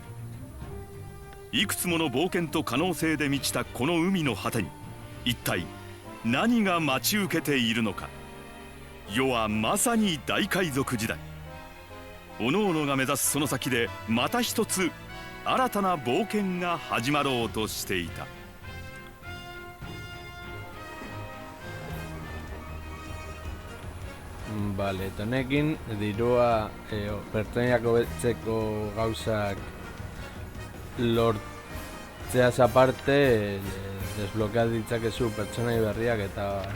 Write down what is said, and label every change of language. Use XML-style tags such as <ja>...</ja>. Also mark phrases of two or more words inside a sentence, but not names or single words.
<ja>いくつもの冒険と可能性で満ちたこの海の果てに一体何が待ち受けているのか。世はまさに大海賊時代。各々が目指すその先でまた一つ新たな冒険が始まろうとしていた。</ja> <eu>Bale, honekin dirua pertsoniak hobetzeko gauzak lortzeaz aparte desblokeat ditzakezu pertsonai berriak eta</eu>